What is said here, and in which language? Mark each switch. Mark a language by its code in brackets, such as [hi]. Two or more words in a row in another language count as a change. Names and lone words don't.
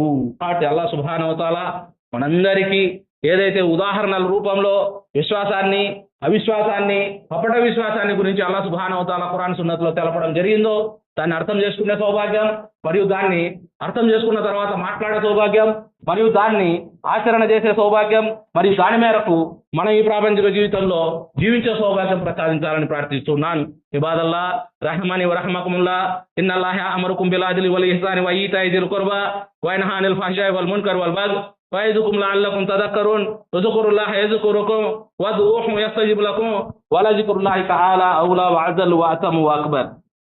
[te] కాబట్టి అల్లాహ్ [ar] سبحانه وتعالى [te] మనందరికీ ఏదైతే ఉదాహరణల రూపంలో విశ్వాసాన్ని, అవిశ్వాసాన్ని, కపట విశ్వాసాన్ని గురించి అల్లాహ్ [ar] سبحانه وتعالى [te] ఖురాన్ సున్నత్లో తెలపడం జరిగిందో దాన్ని అర్థం చేసుకునే సౌభాగ్యం, మరియు దాన్ని అర్థం చేసుకున్న తర్వాత మాట్లాడే సౌభాగ్యం, మరియు దాన్ని ఆచరణ చేసే సౌభాగ్యం, మరియు దాని మేరకు మనం ఈ ప్రాపంచిక జీవితంలో జీవించే సౌభాగ్యం ప్రసాదించాలని ప్రార్థిస్తున్నాను. [ar] عباد الله رحمني ورحمكم الله إن الله أمركم بالعدل والإحسان وإيتاء ذي القربى وينهى عن الفحشاء والمنكر والبغ وَيَعِظُكُمْ لَعَلَّكُمْ تَذَكَّرُونَ وَاذْكُرُوا اللَّهَ يَذْكُرُكُمْ وَادْعُوهُ يَسْتَجِبْ لَكُمْ وَلَذِكْرُ اللَّهِ تَعَالَى أَوْلَى وَأَجَلُّ وَأَتَمُّ وَأَكْبَرُ.